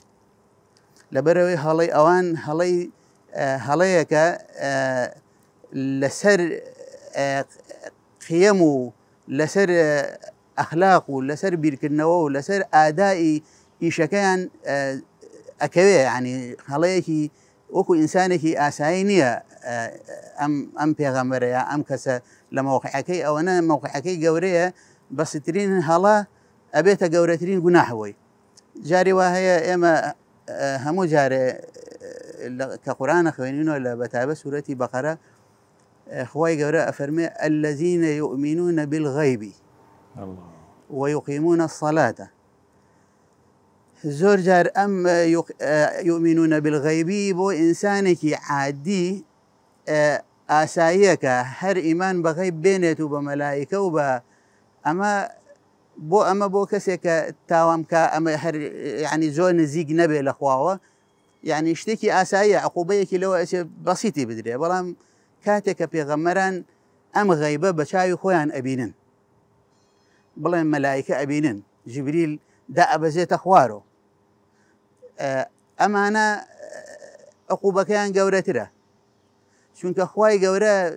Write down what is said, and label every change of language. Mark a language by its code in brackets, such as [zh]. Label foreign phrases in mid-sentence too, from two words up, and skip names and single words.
[ckb] لەبەرەوەی هەڵەی ئەوان هەڵەیەکە لەسەر قیەم و لەسەر ئەخلاق و لەسەر بیرکردنەوە و لەسەر ئادای ئیشەکەیان ئەکەوێ، ینی هەڵەیەکی وەکو ئینسانێکی ئاسایی نییە ئەم پێغەمبەرەیە ئەم کەسە لە مەوقعەکەی ئەوەنە مەوقعەکەی گەورەیە، بەسترین هەڵە ئەبێتە گەورەترین گوناحەوەی. جاری وا هەیە ئێمە هەموو جارێ کە قورئانە خوێنینەوە لە بەتایبەت سوورەتی بەقەرە، خوای گەورە ئەفەرمێ [ar] الذين يؤمنون بالغيب ويقيمون الصلاة. [ckb] زۆر جار ئەم [ar] يؤمنون بالغيبی [ckb] بۆ ئینسانێکی عادی ئاساییەکە هەر ئیمان بە غەیب بێنێت و بە مەلایکە و بە ئەمە بۆ کەسێک کە تاوامکە ئەمە هەر یعنی زۆر نزیک نەبێ لە خواوە يعني شتێکی ئاساییە عقوبەیەکی لەوە ئەچێ بەسیتی بدرێ بەڵام کاتێک کە پێغەمبەران ئەم غەیبە بە چاوی خۆیان ئەبینن بڵێن مەلایکە ئەبینن جیبریل دا ئەبەزێتە خوارۆ ئەمانە عقوبەکەیان گەورەترە چونکە خوای گەورە